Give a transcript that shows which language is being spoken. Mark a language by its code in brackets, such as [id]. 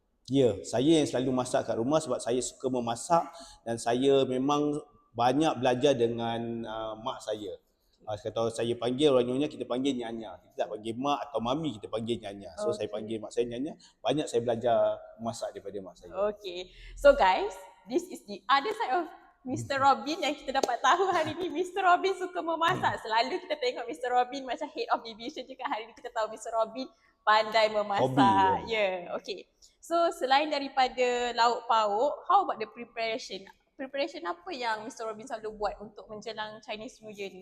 [ms] Ya, saya yang selalu masak kat rumah sebab saya suka memasak dan saya memang banyak belajar dengan mak saya. Kalau saya panggil orang Nyonya, kita panggil Nyanya. Kita tak panggil mak atau mami, kita panggil Nyanya. So saya panggil mak saya Nyanya. Banyak saya belajar memasak daripada mak saya. Okay. [en] So guys, this is the other side of Mr. [ms] Robin yang kita dapat tahu hari ni. Mr. Robin suka memasak. Selalu kita tengok Mr. Robin macam [en] head of division [ms] je kan. Hari ni kita tahu Mr. Robin pandai memasak. Hobi, [en] Yeah, okay. So [ms] selain daripada lauk pauk, [en] how about the preparation? [ms] Preparation apa yang Mr. Robin selalu buat untuk menjelang Chinese New Year ni?